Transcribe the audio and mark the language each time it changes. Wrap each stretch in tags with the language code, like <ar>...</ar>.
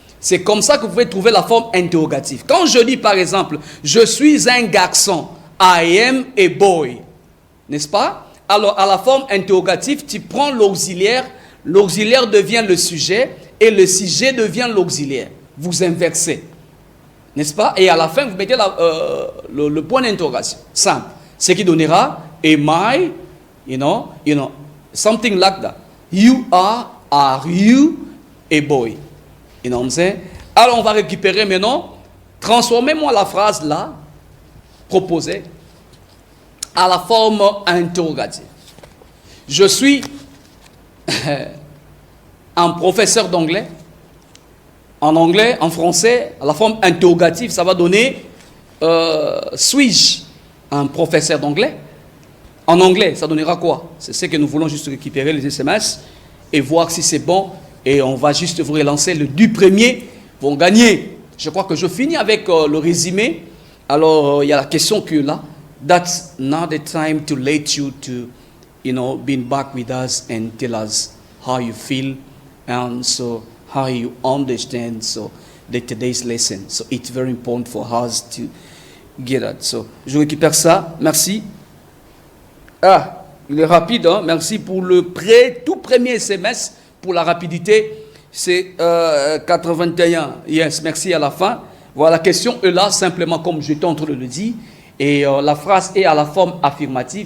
<fr>C'est comme ça que vous pouvez trouver la forme interrogative. Quand je dis par exemple, je suis un garçon,</fr> <en>I am a boy,</en> <fr>n'est-ce pas? Alors à la forme interrogative, tu prends l'auxiliaire, l'auxiliaire devient le sujet et le sujet devient l'auxiliaire. Vous inversez, n'est-ce pas? Et à la fin, vous mettez le point d'interrogation. Simple. Ce qui donnera,</fr> <en>am I, you know, something like that. Are you a boy? You know what I'm saying?</en> <fr>Alors on va récupérer maintenant, transformez-moi la phrase là, proposée, à la forme interrogative. Je suis un professeur d'anglais. En anglais, en français, à la forme interrogative, ça va donner suis-je un professeur d'anglais? En anglais, ça donnera quoi? C'est ce que nous voulons juste récupérer les SMS et voir si c'est bon. Et on va juste vous relancer. Les 2 premiers vont gagner. Je crois que je finis avec le résumé. Alors, il y a la question que là.</fr> <en>That's not the time to let you to, be back with us and tell us how you feel and so how you understand today's lesson. So it's very important for us to get that.</en> <fr>So, je récupère ça. Merci. Ah, il est rapide, hein? Merci pour le tout premier SMS, pour la rapidité. C'est 81. Yes, merci à la fin. Voilà, la question est là, simplement comme j'étais en train de le dire. Et la phrase est à la forme affirmative.</fr>